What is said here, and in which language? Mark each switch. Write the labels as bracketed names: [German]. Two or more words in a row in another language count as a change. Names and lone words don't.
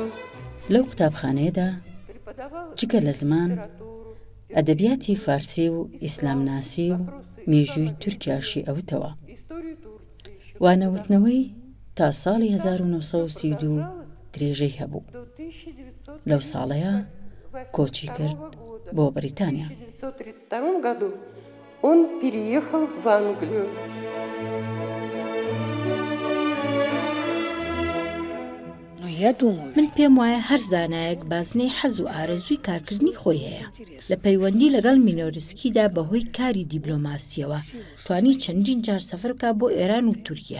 [Central Kurdish] لەو قوتابخانەیەدا جگە لە زمان ئەدەبیاتی فارسی و ئیسلامناسی و مێژووی تورکیاشی ئەوتەوە. وانەوتنەوەی تا ساڵی 1932 درێژەی هەبوو. لەو ساڵەیە کۆچی کرد بۆ بەریتانیا. [Russian] Он переехал в Англию. [Central Kurdish] من پێم وایە هەر زانایەک بازنەی حەز و ئارەزووی کارکردنی خۆی هەیە. لە پەیوەندی لەگەڵ مینۆرسکیدا بەهۆی کاری دیبلۆماسیەوە توانی چەندین جار سەفەر بکات بۆ ئێران و تورکیا.